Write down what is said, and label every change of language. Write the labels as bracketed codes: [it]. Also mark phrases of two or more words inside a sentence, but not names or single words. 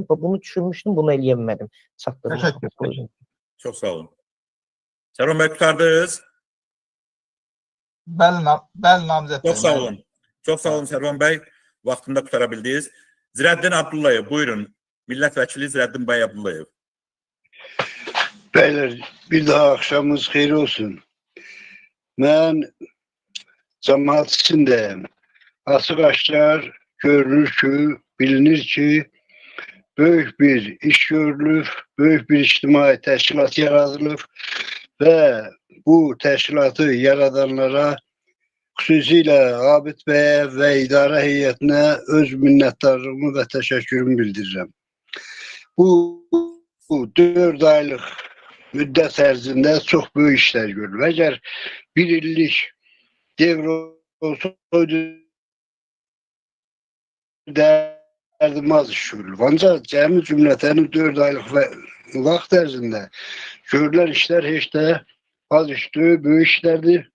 [az] Bunu düşünmüşdüm, bunu eləyə bilmədim. Çatdırmışdım. Çox sağ olun. Sərvan bəy, qurtardınız. Bəli, namizəd bəy. Çox sağ olun. Çox sağ olun Sərvan bəy. Vaxtında qurtara bildiniz. Zirəddin Abdullayev, buyurun. Millət vəkili Zirəddin bəy Abdullayev. [tr] Beyler, bir daha akşamınız xeyir olsun. Ben cemaat içindeyim. Açık aşkar görünür ki, bilinir ki, büyük bir iş görülür, büyük bir ictimai teşkilat yaradılır ve bu teşkilatı yaradanlara, xüsusilə Abid Bey'e ve idare heyetine öz minnettarlığımı ve teşekkürümü bildirirəm. [az] Bu 4 aylık müddət ərzində çox böyük işlər görülür. Əgər bir illik devr olsaydı dərdimaz iş görülür. Ancaq cəmi cümlətənin 4 aylıq vaxt ərzində görülən işlər heç də az işdir, böyük işlərdir.